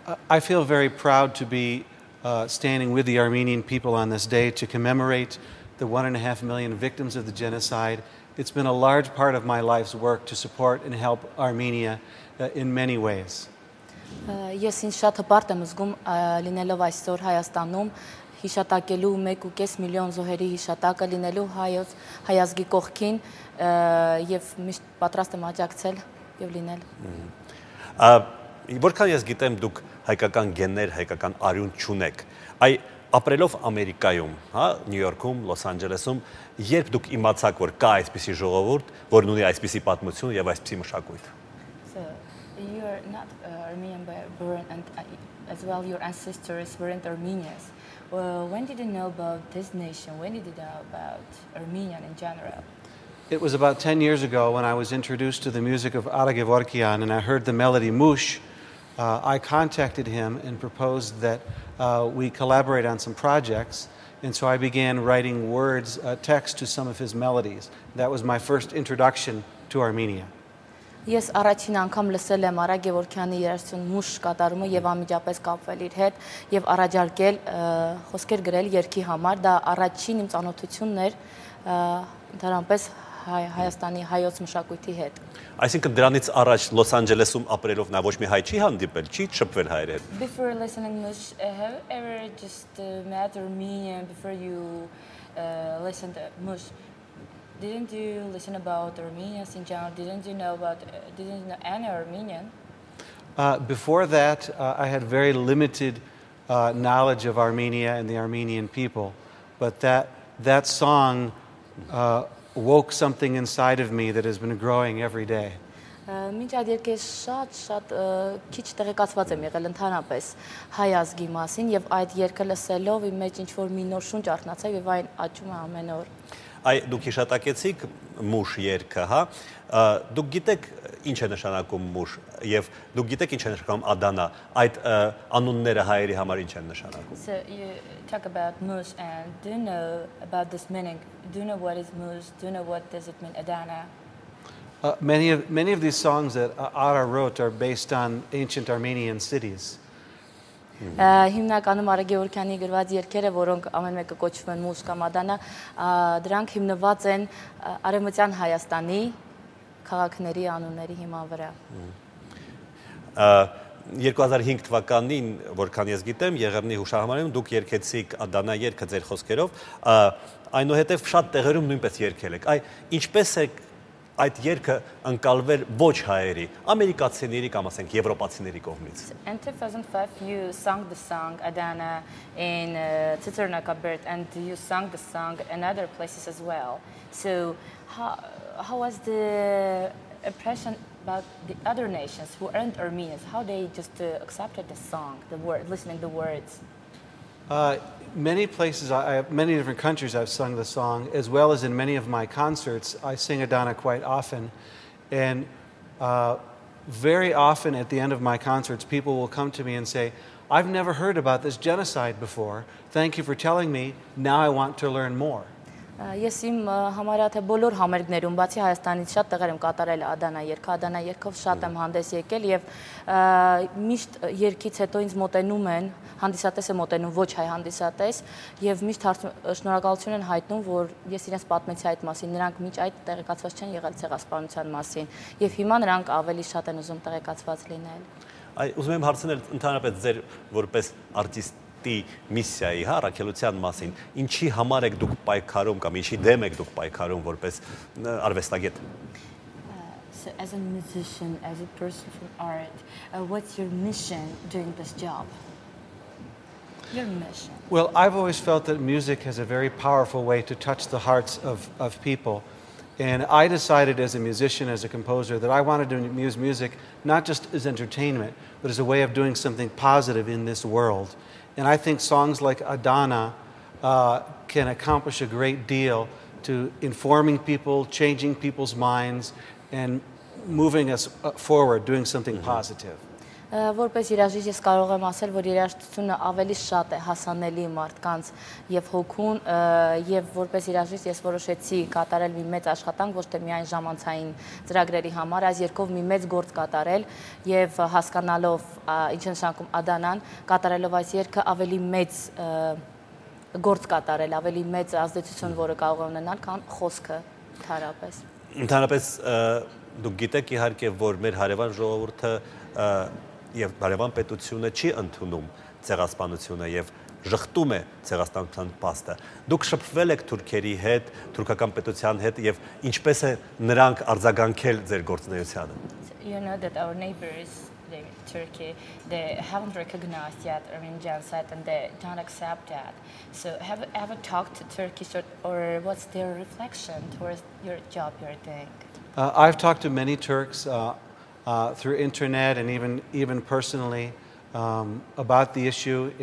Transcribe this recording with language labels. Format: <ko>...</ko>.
<en>I feel very proud to be standing with the Armenian people on this day to commemorate the 1.5 million victims of the genocide. It's been a large part of my life's work to support and help Armenia in many ways.</en> <hy>Ես ինձ շատ հպարտ եմ զգում լինելով այսօր Հայաստանում հիշատակելու 1.5 միլիոն զոհերի հիշատակը լինելու հայազգի կողքին եւ միշտ պատրաստ եմ աջակցել եւ լինել։ Որքան ես գիտեմ, դուք հայկական գեններ, հայկական արյուն չունեք։ Այ ապրելով Ամերիկայում, հա, Նյու Յորքում, Լոս Անջելեսում, երբ դուք իմացաք, որ կա այսպիսի ժողովուրդ, որն ունի այսպիսի պատմություն եւ այսպիսի մշակույթ։</hy> <en>So you are not Armenian born, and as well your ancestors weren't Armenians. When did you know about this nation? When did you know about Armenian in general? It was about 10 years ago when I was introduced to the music of Ara Gevorkian and I heard the melody Mush. I contacted him and proposed that we collaborate on some projects, and so I began writing words, text to some of his melodies. That was my first introduction to Armenia.</en> <hy>Ես առաջին անգամ լսել եմ Արա Գևորգյանի երաժշտություն մուշ կատարումը եւ անմիջապես կապվել իր հետ եւ առաջարկել խոսքեր գրել երգի համար։ Դա առաջին իմ ծանոթությունն էր դրանպես Հայաստանի հայոց մշակույթի հետ։ Այսինքն դրանից առաջ Լոս Անջելեսում ապրելով նա ոչ մի հայ չի հանդիպել, չի շփվել հայերի հետ։</hy> <en>Before listening Mush, have you ever just met Armenian before you listened to Mush? Didn't you listen about Armenians in general? Didn't you know any Armenian? Before that, I had very limited knowledge of Armenia and the Armenian people, but that song woke something inside of me that has been growing every day.</en> <hy>Մինչ այդ երկը շատ քիչ տեղեկացված եմ եղել ընդհանրապես հայ ազգի մասին եւ այդ երկը լսելով իմ մեջ ինչ որ մի նոր շունչ արթնացավ եւ այն աճում է ամեն օր։ Այ դուք հիշատակեցիք մուշ երգը, հա։ Դուք գիտեք ինչ է նշանակում մուշ եւ դուք գիտեք ինչ է նշանակում Ադանա, այդ անունները հայերի համար ինչ են նշանակում։</hy> <en>So you talk about mush, and do you know about this meaning? Do you know what is mush? Do you know what does it mean Adana? Many of these songs that Ara wrote are based on ancient Armenian cities.</en> <hy>Հիմնականում Արա Գևորգյանի գրված երգերը, որոնք ամեն մեկը կոչվում են մուշ կամ Ադանա, դրանք հիմնված են Արևմտյան Հայաստանի քաղաքների անունների հիման վրա։ 2005 թվականին, որքան ես գիտեմ, Եղեռնի հուշահամալիրում դուք երգեցիք Ադանա երգը ձեր խոսքերով, այնուհետև շատ տեղերում նույնպես երգել եք։ Այ ինչպես է այդ երգը ընկալվել ոչ հայերի, ամերիկացիների կամ ասենք եվրոպացիների կողմից։</hy> <en>In 2005 you sang the song Adana in Herankar, and you sang the song in other places as well. So how was the impression about the other nations who aren't Armenians? How they just accepted the song, the word, listening the words? Many places, many different countries I've sung the song, as well as in many of my concerts. I sing Adana quite often, and very often at the end of my concerts, people will come to me and say, I've never heard about this genocide before. Thank you for telling me. Now I want to learn more.</en> <hy>Ես իմ համարյա թե բոլոր համերգներում բացի Հայաստանից շատ տեղեր եմ կատարել Ադանա երգը, Ադանա երգով շատ եմ հանդես եկել եւ միշտ երգից հետո ինձ մոտենում են, հանդիսատես է մոտենում, ոչ հայ հանդիսատես եւ միշտ շնորհակալություն են հայտնում, որ ես իրենց պատմեցի այդ մասին, նրանք մինչ այդ տեղեկացված չեն եղել ցեղասպանության մասին եւ հիմա նրանք ավելի շատ են ուզում տեղեկացված լինել։ Ուզում եմ հարցնել ընդհանրապես ձեր որպես արտիստի միսիայի, հա, առաքելության մասին, ինչի համար եք դուք պայքարում կամ ինչի դեմ եք դուք պայքարում որպես արվեստագետ։</hy> <en>So as a musician, as a person from art, what's your mission doing this job? Your mission. Well, I've always felt that music has a very powerful way to touch the hearts of people. And I decided as a musician, as a composer, that I wanted to use music not just as entertainment, but as a way of doing something positive in this world. And I think songs like Adana can accomplish a great deal to informing people, changing people's minds, and moving us forward, doing something positive.</en> <hy>Որպես երաժիշտ ես կարող եմ ասել, որ երաժշտությունը ավելի շատ է հասանելի մարդկանց եւ հոգուն եւ որպես երաժիշտ ես որոշեցի կատարել մի մեծ աշխատանք ոչ թե միայն ժամանցային ծրագրերի համար, այս երկով մի մեծ գործ կատարել եւ հասկանալով ինչ են շարքում Ադանան, կատարելով այս երգը ավելի մեծ գործ կատարել, ավելի մեծ ազդեցություն, որը կարող է ունենալ, քան խոսքը ընդհանրապես։ Ընդհանրապես դուք գիտեք իհարկե, որ մեր հարևան ժողովուրդը եւ հարևան պետությունը չի ընդունում ցեղասպանությունը եւ ժխտում է ցեղասպանության փաստը։ Դուք շփվել եք թուրքերի հետ, թուրքական պետության հետ եւ ինչպես է նրանք արձագանքել ձեր գործունեությանը։</hy> <en>You know that our neighbors, Turkey, they haven't recognized yet Armenian genocide and they don't accept that. So have you ever talked to Turkish or what's their reflection towards your job you're doing? I've talked to many Turks through internet and even personally about the issue.</en>